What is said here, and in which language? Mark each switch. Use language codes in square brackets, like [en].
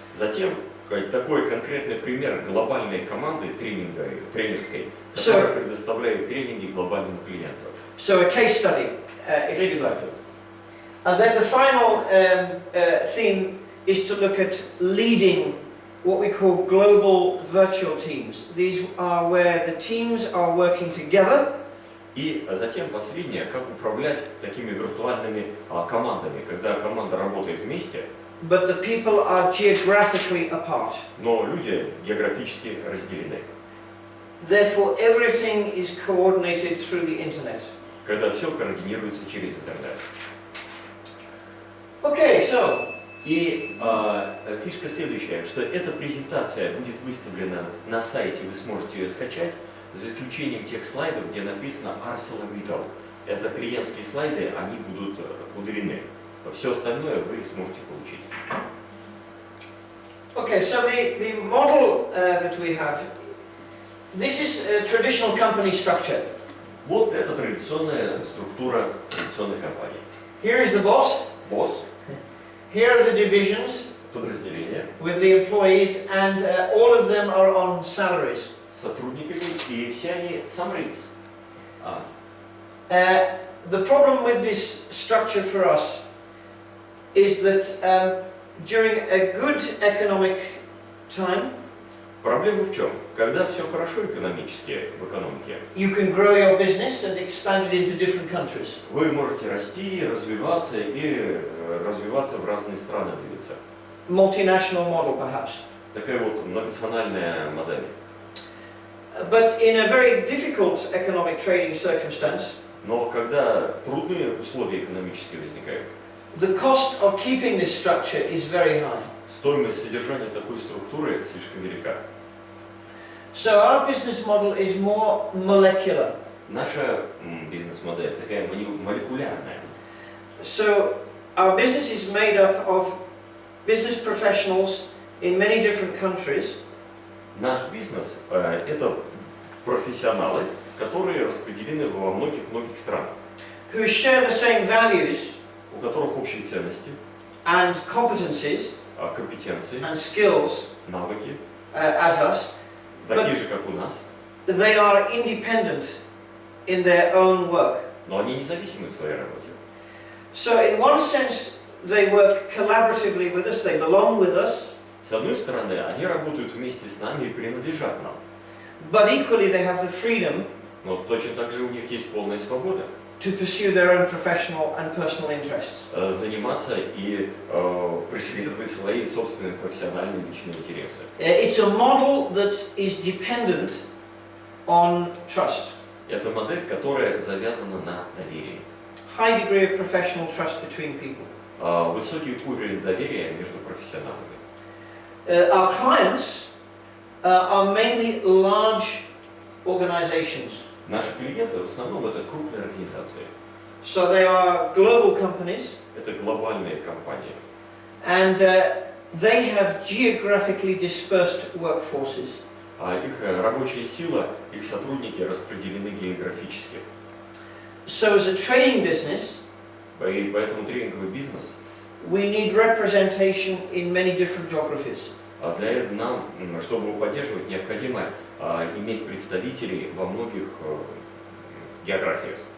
[ru] Затем такой конкретный пример глобальной команды тренерской, которая предоставляет тренинги глобальным клиентам. [en] So a case study, if you like. And then the final theme is to look at leading what we call global virtual teams. These are where the teams are working together. [ru] И затем последнее, как управлять такими виртуальными командами, когда команда работает вместе, [en] But the people are geographically apart. [ru] но люди географически разделены. [en] Therefore, everything is coordinated through the internet. [ru] Когда все координируется через интернет. [en] Okay, so. [ru] И фишка следующая, что эта презентация будет выставлена на сайте, вы сможете ее скачать, за исключением тех слайдов, где написано ArcelorMittal. Это клиентские слайды, они будут удалены. Все остальное вы сможете получить. [en] Okay, so the model that we have, this is a traditional company structure. [ru] Вот это традиционная структура традиционной компании. [en] Here is the boss. [ru] Босс, [en] Here are the divisions [ru] подразделение, [en] with the employees, and all of them are on salaries. [ru] с сотрудниками, и все они summaries. [en] The problem with this structure for us is that during a good economic time, [ru] Проблема в чем? Когда все хорошо экономически в экономике, [en] you can grow your business and expand it into different countries. [ru] вы можете расти, развиваться и развиваться в разные страны, двигаться. [en] Multinational model, perhaps. [ru] Такая вот многонациональная модель. [en] But in a very difficult economic trading circumstance, [ru] Но когда трудные условия экономические возникают, [en] the cost of keeping this structure is very high. [ru] стоимость содержания такой структуры слишком велика. [en] So our business model is more molecular. [ru] Наша бизнес-модель такая молекулярная. [en] So our business is made up of business professionals in many different countries. [ru] Наш бизнес это профессионалы, которые распределены во многих странах, [en] Who share the same values [ru] у которых общие ценности, [en] and competencies [ru] компетенции, [en] and skills [ru] навыки, [en] as us. [ru] такие же, как у нас, [en] They are independent in their own work. [ru] но они независимы в своей работе. [en] So in one sense, they work collaboratively with us, they belong with us, [ru] С одной стороны, они работают вместе с нами и принадлежат нам, [en] but equally they have the freedom [ru] но точно так же у них есть полная свобода [en] to pursue their own professional and personal interests. [ru] Заниматься и преследовать свои собственные профессиональные личные интересы. [en] It's a model that is dependent on trust. [ru] Это модель, которая завязана на доверии. [en] High degree of professional trust between people. [ru] Высокий уровень доверия между профессионалами. [en] Our clients are mainly large organizations. [ru] Наши клиенты в основном это крупные организации. [en] So they are global companies. [ru] Это глобальные компании. [en] And they have geographically dispersed workforces. [ru] А их рабочая сила, их сотрудники распределены географически. [en] So as a trading business, [ru] И поэтому тренинговый бизнес, [en] we need representation in many different geographies. [ru] для этого нам, чтобы его поддерживать, необходимо иметь представителей во многих географиях.